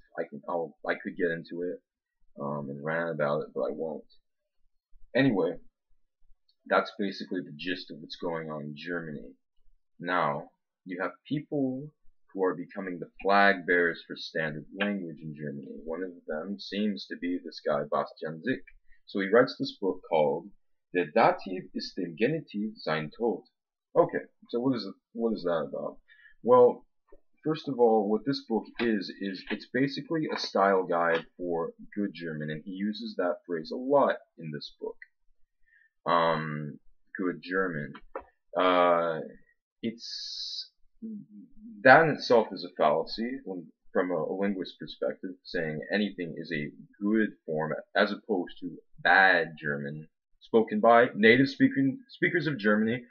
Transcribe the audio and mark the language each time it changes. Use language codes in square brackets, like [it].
[en] I could get into it and rant about it, but I won't. Anyway, that's basically the gist of what's going on in Germany. Now, you have people who are becoming the flag bearers for standard language in Germany. One of them seems to be this guy, Bastian Sick. So he writes this book called [de] Der Dativ ist dem Genitiv sein Tod. [en] Okay, so what is that about? Well, first of all, what this book is it's basically a style guide for good German, and he uses that phrase a lot in this book. Good German. It's that in itself is a fallacy from a linguist perspective, saying anything is a good form as opposed to bad German spoken by native speakers of Germany.